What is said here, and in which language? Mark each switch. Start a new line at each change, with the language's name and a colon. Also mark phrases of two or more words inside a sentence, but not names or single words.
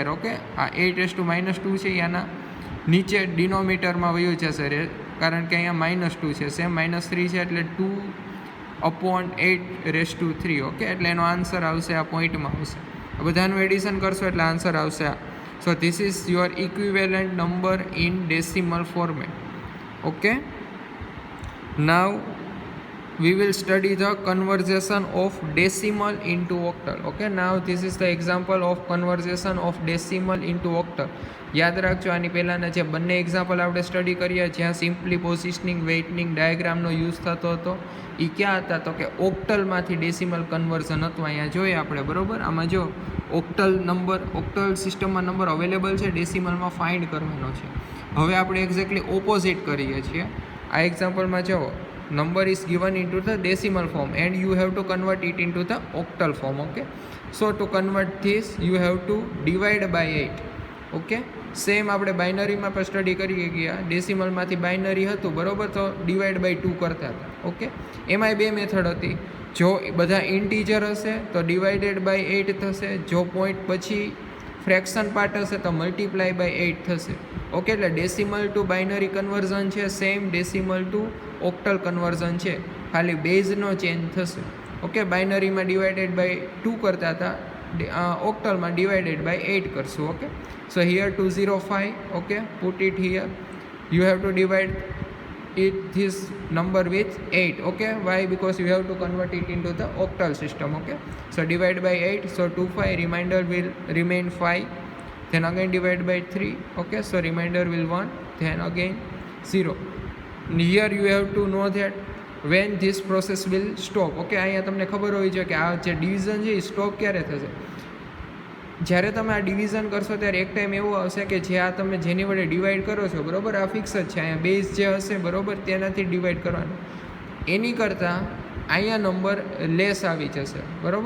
Gujarati: ઓકે, આ 8
English: raised to
Gujarati: -2 છે એના નીચે ડિનોમિનેટરમાં વયું જશે કારણ કે અહીંયા -2 છે, સેમ -3 છે એટલે 2/8
English: raised to
Gujarati: 3. ઓકે, એટલે એનો આન્સર આવશે આ પોઈન્ટમાં આવશે. બધાનું એડિશન કરશો એટલે આન્સર આવશે આ.
English: So this is your equivalent number in decimal format. Okay, now we will study the conversion of decimal into octal. Okay, now this is the example of conversion of decimal into octal.
Gujarati: યાદ રાખજો આની પહેલાંના જે બંને એક્ઝામ્પલ આપણે સ્ટડી કર્યા જ્યાં
English: simply positioning weighting
Gujarati: ડાયાગ્રામનો યુઝ થતો હતો એ ક્યાં હતા તો કે ઓક્ટલમાંથી
English: decimal conversion
Gujarati: હતું. અહીંયા જોઈએ આપણે, બરાબર, આમાં જો ઓક્ટલ સિસ્ટમમાં
English: number available
Gujarati: છે, ડેસિમલમાં ફાઇન્ડ કરવાનો છે. હવે આપણે
English: exactly opposite
Gujarati: કરીએ છીએ. આ એક્ઝામ્પલમાં જો
English: number is given into the decimal form and you have to convert it into the octal form. Okay, so to convert this you have to divide by 8.
Gujarati: Okay, સેમ આપણે બાઇનરીમાં પણ સ્ટડી કરી ગયા, ડેસિમલમાંથી બાઇનરી હતું, બરાબર, તો
English: divide by
Gujarati: 2 કરતા હતા. ઓકે, એમાંય બે મેથડ હતી. જો બધા ઇન્ટીજર હશે તો
English: divided by
Gujarati: 8 થશે, જો પોઈન્ટ પછી
English: fraction part
Gujarati: હશે તો
English: multiply by
Gujarati: 8 થશે. ઓકે, એટલે
English: decimal to binary conversion
Gujarati: છે,
English: same decimal to octal conversion
Gujarati: છે, ખાલી બેઝનો ચેન્જ થશે. ઓકે, બાઇનરીમાં
English: divided by
Gujarati: 2 કરતા હતા, ઓક્ટલમાં
English: divided by
Gujarati: 8 કરશું.
English: Okay, so here 205. Okay, put it here. You have to divide it this number with 8. Okay, why? Because you have to convert it into the octal system. Okay, so divide by 8, so 25, remainder will remain 5, then again divide by 3. Okay, so remainder will 1, then again 0. Here you have to know that when this process will stop.
Gujarati: Okay, અહીંયા તમને ખબર હોવી જોઈએ કે આ જે ડિવિઝન છે એ સ્ટોપ ક્યારે થશે. જ્યારે તમે આ ડિવિઝન કરશો ત્યારે એક ટાઈમ એવો આવશે કે જે આ તમે જેની વડે ડિવાઈડ કરો છો, બરાબર, આ ફિક્સ જ છે, અહીંયા બેઝ જે હશે, બરાબર, તેનાથી ડિવાઈડ કરવાનું. એની કરતાં અહીંયા
English: number less
Gujarati: આવી જશે, બરાબર.